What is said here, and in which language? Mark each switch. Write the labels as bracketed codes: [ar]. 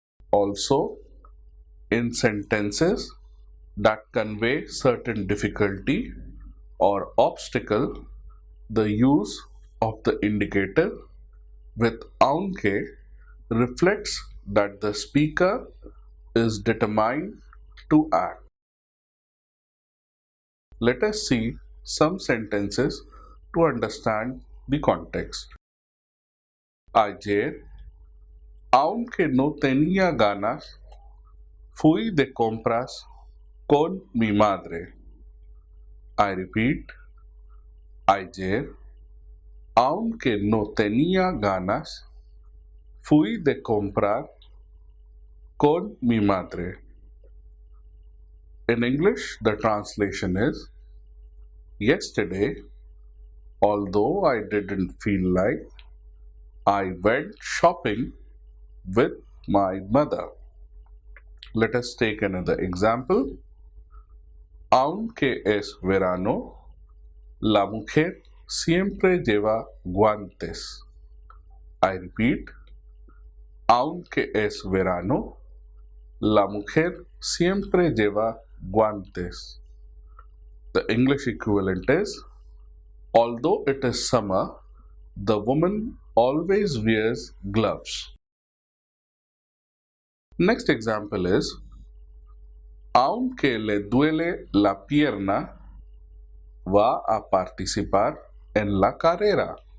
[en] Also, in sentences that convey certain difficulty or obstacle, the use of the indicative with aunque reflects that the speaker is determined to act. Let us see some sentences to understand the context. [es] Ayer, aunque no tenía ganas, fui de compras con mi madre. [en] I repeat, [es] ayer, aunque no tenía ganas, fui de comprar con mi madre. [en] In English, the translation is, yesterday, although I didn't feel like, I went shopping with my mother. Let us take another example. [es] Aunque es verano, la mujer siempre lleva guantes. [en] I repeat, [es] aunque es verano, la mujer siempre lleva guantes. [en] The English equivalent is, although it is summer, the woman always wears gloves. Next example is, [es] aunque le duele la pierna, va a participar en la carrera.